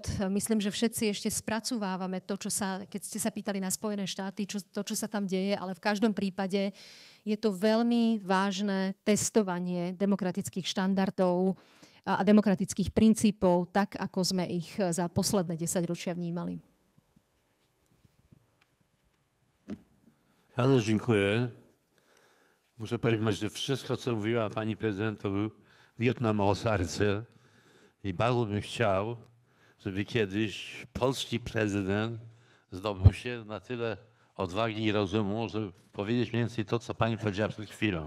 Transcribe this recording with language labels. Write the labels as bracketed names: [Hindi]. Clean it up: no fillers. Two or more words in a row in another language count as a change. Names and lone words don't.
[Slovak] Myslím, že všetci ešte spracovávame to, keď ste sa pýtali na Spojené štáty, čo sa tam deje, ale v každom prípade je to veľmi vážne testovanie demokratických štandardov a demokratických princípov, tak ako sme ich za posledné 10 ročia vnímali. [Polish] Bardzo dziękuję. Muszę powiedzieć, że wszystko, co mówiła pani prezydent, to był wiód nam o serce. I bardzo bym chciał, żeby kiedyś polski prezydent zdobył się na tyle odwagi i rozumu, żeby powiedzieć mniej więcej to, co pani powiedziała przed chwilą.